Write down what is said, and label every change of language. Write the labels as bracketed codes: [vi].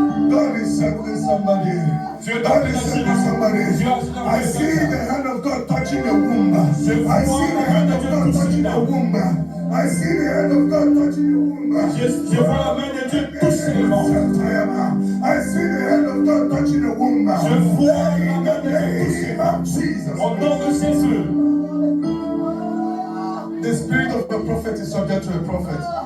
[en] God is settling somebody. God is settling somebody. I see the hand of God touching the womb. I see the hand of God touching the womb. I see the hand of God touching the womb. [fr] Je vois la main de Dieu toucher le ventre. [en] I see the hand of God touching the womb. [fr] Je vois la main de Dieu toucher [en] In the name of Jesus. [fr] au nom de Jésus. [en] The spirit of the prophet is subject to a prophet.